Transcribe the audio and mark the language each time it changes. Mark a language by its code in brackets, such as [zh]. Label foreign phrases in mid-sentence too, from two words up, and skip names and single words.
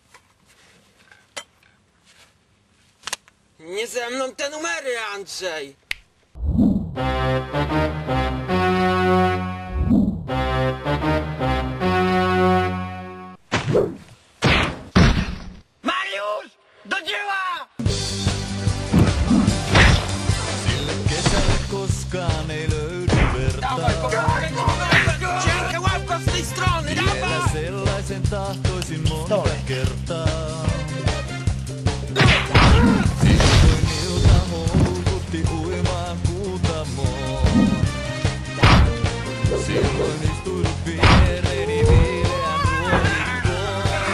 [pl] Nie ze mną te numery, Andrzej! Mariusz! Do dzieła! [fi] Sille kesälle koskaan ei löydy [pl] Dawaj, [fi] vertaa. [pl] cienka łapka z tej strony, [fi] Vielä [pl] dawaj! [fi] sellaisen tahtoisin monta kertaa. Silloin ilta houkutti uimaan Kuutamoon. Silloin istuidut viereeni viileän ruonikkoon.